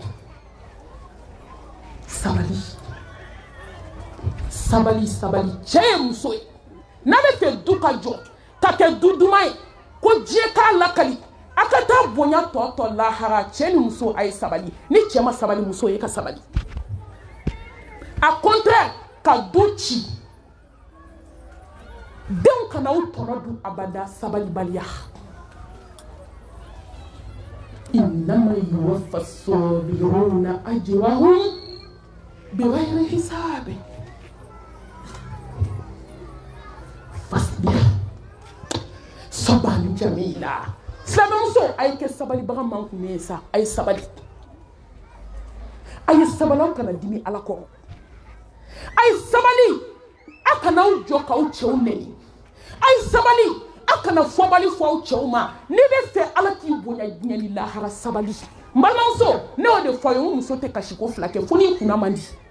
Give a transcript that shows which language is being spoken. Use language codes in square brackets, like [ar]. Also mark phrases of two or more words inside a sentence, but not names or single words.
[bm] cɛ ye muso ye n'a bɛ fɛ du ka jɔ ka kɛ du duman ye ko diɲɛ k'a lakali a ka taa bonya tɔ tɔ lahara cɛ ni muso a ye sabali ni cɛ ma sabali muso ye ka sabali [fr] a contraire [bm] ka du ci denw kana u tɔnɔ dun abada sabalibaliya [ar] إنما يوفى الصابرون أجرهم بغير حساب فاصبر صبرا جميلا [bm] silamɛmuso a ye kɛ sabalibaga man kun ye sa a ye sabali a ye sabalaw kana dimi Ala kɔrɔ a ye sabali a kana aw jɔ k'aw cɛw nɛni a ye sabali a kana fɔbali fɔ aw cɛw ma n'i bɛ fɛ Ala k'i bonya diɲɛ ni lahara sabali n balimamuso ne y'o de fɔ a ye n muso tɛ kasi ko fila kɛ fo n'i kunna man di